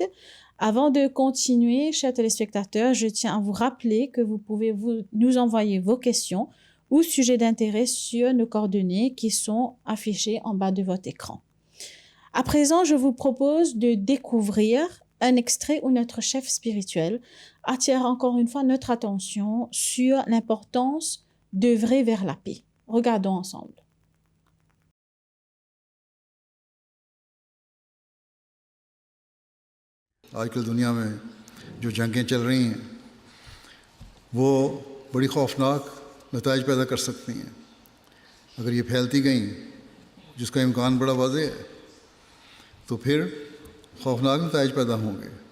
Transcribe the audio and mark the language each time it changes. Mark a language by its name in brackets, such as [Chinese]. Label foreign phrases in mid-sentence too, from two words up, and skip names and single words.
[French] Avant de continuer, chers téléspectateurs, je tiens à vous rappeler que vous pouvez nous envoyer vos questions ou sujets d'intérêt sur nos coordonnées qui sont affichées en bas de votre écran. À présent, je vous propose de découvrir un extrait où notre chef spirituel attire encore une fois notre attention sur l'importance d'œuvrer vers la paix. Regardons ensemble. [Urdu] آج کل دنیا میں جو جنگیں چل رہی ہیں وہ بڑی خوفناک نتائج پیدا کر سکتی ہیں. اگر یہ پھیلتی گئیں جس کا امکان بڑا واضح ہے تو پھر خوفناک نتائج پیدا ہوں گے.